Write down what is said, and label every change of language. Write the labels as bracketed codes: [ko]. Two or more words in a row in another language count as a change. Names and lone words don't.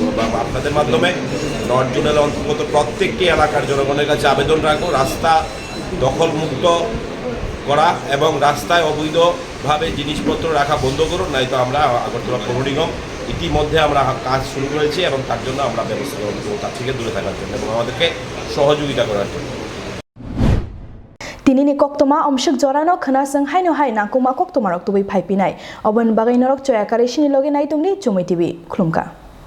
[bn] আপনাদের মাধ্যমে নর্থ জোনালের অন্তর্গত প্রত্যেকটি এলাকার জনগণের কাছে আবেদন রাখবো রাস্তা দখলমুক্ত করা এবং রাস্তায় অবৈধভাবে জিনিসপত্র রাখা বন্ধ করুন, নয়তো আমরা আগরতলা পৌর নিগম ইতিমধ্যে আমরা কাজ শুরু করেছি এবং তার জন্য আমরা ব্যবস্থা করবো তার থেকে দূরে থাকার জন্য এবং আমাদেরকে সহযোগিতা করার জন্য। [trp] Tinini Koktwma Omshik Jorano Khanasang Haino Hai Nakuma Koktwma Rok Tubi Phaipi Nai Obon Bagai Norok Choyakare Shini Loge Nai Tungni Chumui TV Khulumka